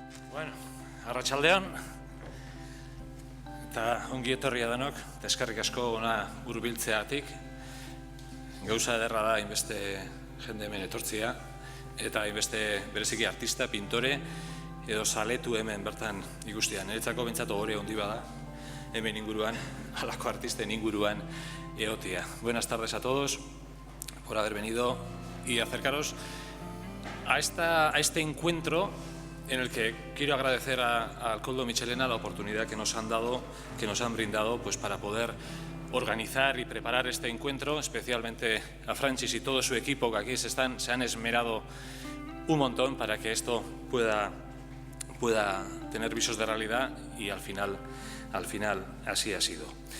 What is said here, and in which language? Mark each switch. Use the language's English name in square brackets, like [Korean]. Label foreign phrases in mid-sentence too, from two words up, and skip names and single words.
[Basque] Bueno, arratsaldeon, eta ongi etorria denok, eta eskerrik asko ona hurbiltzeagatik. Gauza ederra da hainbeste jende hemen etortzea, eta hainbeste bereziki artista, pintore, edo zaletu hemen bertan ikustia. Niretzako behintzat ohore handi bada, hemen inguruan, halako artisten inguruan egotea. [Spanish] Buenas tardes a todos por haber venido y acercaros a este encuentro en el que quiero agradecer al Koldo Mitxelena la oportunidad que nos han dado, que nos han brindado, pues para poder organizar y preparar este encuentro, especialmente a Francis y todo su equipo que aquí se han esmerado un montón para que esto pueda tener visos de realidad, y al final así ha sido.